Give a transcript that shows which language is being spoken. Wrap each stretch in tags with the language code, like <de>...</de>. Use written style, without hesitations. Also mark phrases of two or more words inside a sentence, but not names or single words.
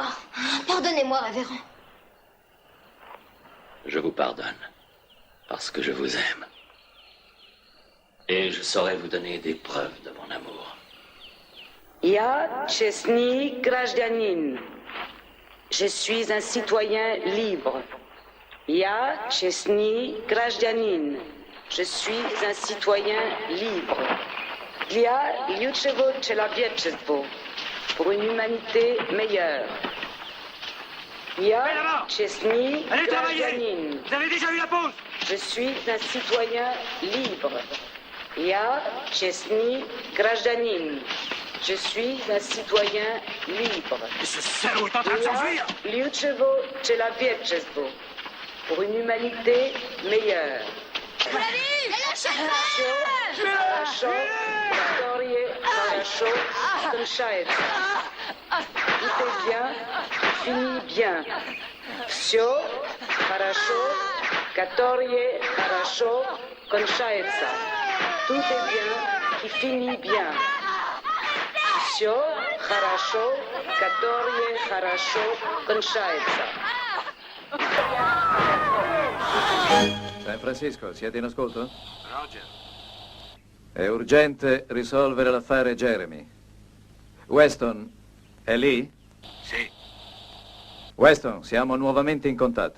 <fr>Pardonnez-moi, révérend. Je vous pardonne, parce que je vous aime. Et je saurai vous donner des preuves de mon amour.</fr> <ru>Я честный гражданин.</ru> <fr>Je suis un citoyen libre.</fr> <ru>Я честный гражданин.</ru> <fr>Je suis un citoyen libre.</fr> <ru>Для лучшего человечества.</ru> <fr>Pour une humanité meilleure.</fr> <ru>Я честный гражданин.</ru> <fr>Vous avez déjà eu la pause? Je suis un citoyen libre.</fr> <ru>Я честный гражданин.</ru> <fr>Je suis un citoyen libre. Mais ce salaud est en train de s'enfuir!</fr> <ru>Я лучшего человечества.</ru> <fr>Pour une humanité meilleure. Vous l'avez eu?</fr> <ru>Хорошо, которое хорошо кончается.</ru> <fr>Tout est bien, finit bien.</fr> <ru>Все хорошо, которое хорошо кончается.</ru> <fr>Tout est bien, qui finit bien.</fr> <ru>Все хорошо, которое хорошо кончается.</ru> <it>San Francisco, siete in ascolto? Roger. È urgente risolvere l'affare Jeremy. Weston, è lì? Sì, Weston, siamo nuovamente in contatto.</it>